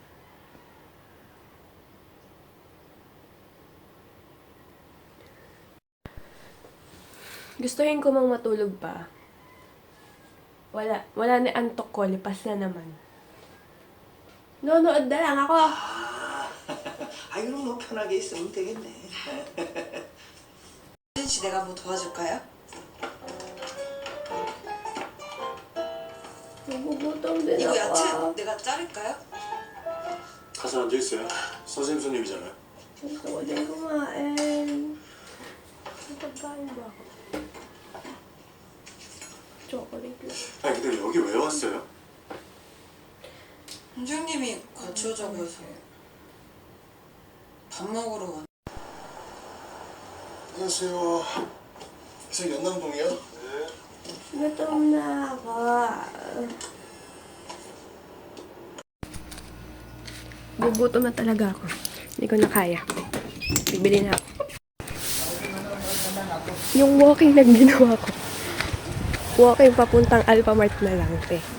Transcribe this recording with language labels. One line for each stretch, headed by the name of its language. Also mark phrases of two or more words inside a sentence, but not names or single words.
Filipino: Gustuhin ko mang matulog pa. Wala na antok ko, lipas na naman. Nonood na lang ako.
Korean: 이런 거 편하게 있으면 되겠네. 씨 내가 뭐 도와줄까요?
Filipino: Nagugutom din
Korean: 이거 야채
Filipino: ako.
Korean: 내가 자를까요? 가서 앉아있어요. 선생님 손님이잖아요.
Filipino: Gusto ko din kumain. May pagkain ba ako? Chocolate lang.
Korean: 아니 근데 여기 왜 왔어요? 원장님이 같이 오자고 해서 밥 먹으러 왔. 안녕하세요. 선생님 연남동이요? 네.
Filipino: Gutom na ako. Gugutom na talaga ako. Hindi ko na kaya. Bibili na ako. Yung walking na ginawa ko. Walking papuntang Alphamart na lang, te.